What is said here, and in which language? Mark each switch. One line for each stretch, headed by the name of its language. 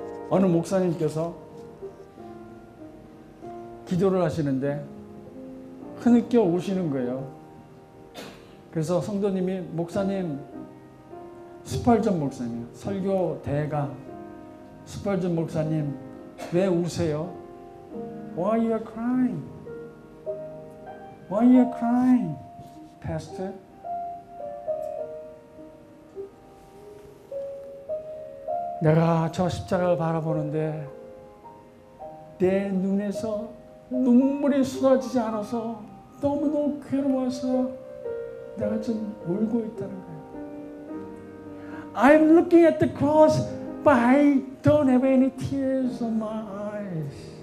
Korean: 어느 목사님께서 기도를 하시는데 흐느껴 우시는 거예요. 그래서 성도님이 목사님, 스펄전 목사님, 설교 대가 스펄전 목사님 왜 우세요?
English: Why you are crying? Why you are crying, Pastor?
Korean: 내가 저 십자가를 바라보는데 내 눈에서 눈물이 쏟아지지 않아서 너무너무 괴로워서 내가 좀 울고 있다는 거예요.
English: I'm looking at the cross, but I don't have any tears on my eyes.